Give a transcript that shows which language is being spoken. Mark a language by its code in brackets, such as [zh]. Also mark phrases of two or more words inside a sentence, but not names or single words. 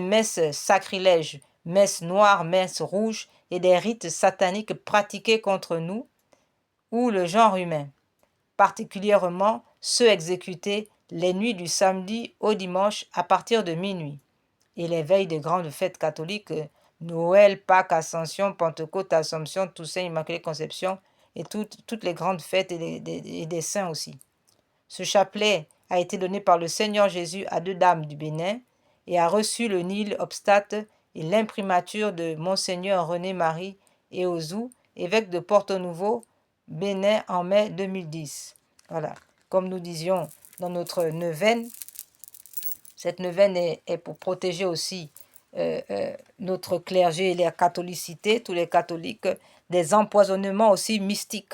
[fr] messes sacrilèges, messes noires, messes rouges, et des rites sataniques pratiqués contre nous ou le genre humain, particulièrement ceux exécutés les nuits du samedi au dimanche à partir de minuit, et les veilles des grandes fêtes catholiques, Noël, Pâques, Ascension, Pentecôte, Assomption, Toussaint, Immaculée Conception, et toutes les grandes fêtes et des saints aussi. Ce chapelet a été donné par le Seigneur Jésus à 2 dames du Bénin et a reçu le [la] Nil obstate [fr] et l'imprimature de Monseigneur René-Marie Eozou, évêque de Porto Novo, Bénin, en mai 2010. Voilà, comme nous disions dans notre neuvaine, cette neuvaine est pour protéger aussi notre clergé et la catholicité, tous les catholiques, des empoisonnements aussi mystiques.